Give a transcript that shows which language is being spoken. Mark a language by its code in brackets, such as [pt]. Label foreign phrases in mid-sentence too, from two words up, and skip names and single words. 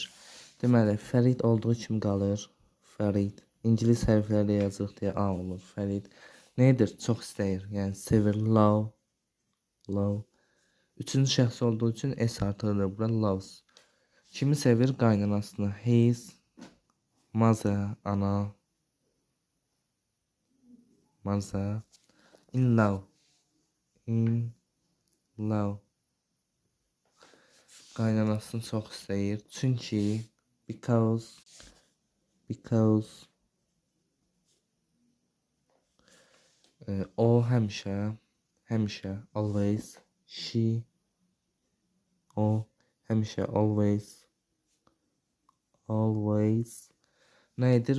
[az] Deməli, Fərid olduğu kimi qalır. Fərid. İngilis hərflərlə yazırıq deyə A olur. Fərid. Nə edir? Çox istəyir. Yəni sevir. Love. Love. Üçüncü şəxs olduğu üçün S artırılır. Bura loves. Kimi sevir? Qaynanasını. His. Mother. Ana. Mother. [en] In love. In love. [az] Qaynanasını çox istəyir. Çünki because o həmişə always o həmişə always nə edir?